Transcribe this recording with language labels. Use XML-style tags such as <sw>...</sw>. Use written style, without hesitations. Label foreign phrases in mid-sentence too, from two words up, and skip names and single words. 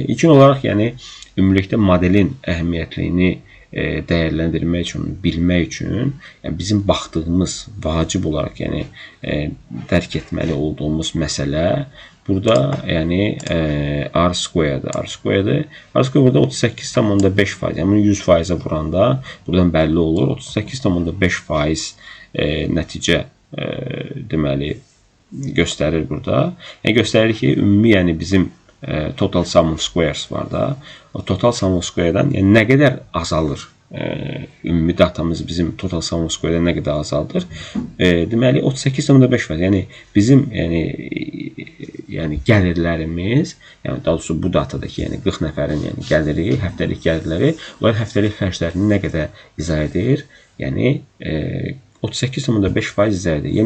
<az>İlkin olaraq, yəni ümumilikdə modelin əhəmiyyətliyini dəyərləndirmək üçün, bilmək üçün, yəni bizim baxdığımız vacib olaraq, yəni dərk etməli olduğumuz məsələ burada, yəni R-square-dır. R-square burada 38,5%, yəni 100%-ə vuranda buradan bəlli olur. 38,5% nəticə deməli göstərir burada. Yəni göstərir ki, ümumi yəni bizim</az> <en>total sum of squares</en> <az>var da, o</az> <en>total sum of square'dan</en> <az>yəni nə qədər azalır? Ümumi datamız bizim</az> <en>total sum of square'dan</en> <az>nə qədər azaldır? Deməli 38,5%. Yəni bizim yəni gəlirlərimiz, yəni daha doğrusu bu datadakı yəni 40 nəfərin yəni gəliri, həftəlik gəlirləri, onlar həftəlik xərclərini nə qədər izah edir? Yəni 38,5% izah edir.</az>